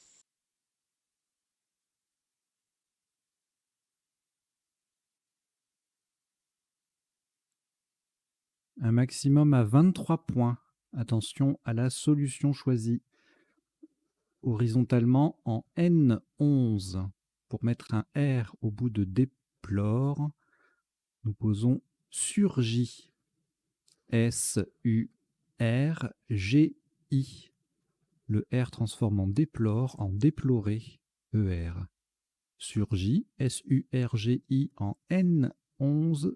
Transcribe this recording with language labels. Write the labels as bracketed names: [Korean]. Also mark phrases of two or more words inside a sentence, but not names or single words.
[French] Un maximum à 23 points. Attention à la solution choisie. Horizontalement en N11. Pour mettre un R au bout de déplore, nous posons surgit. S-U-R-G-I. Le R transforme en déplore en déploré. ER. Surgit. S-U-R-G-I en N11.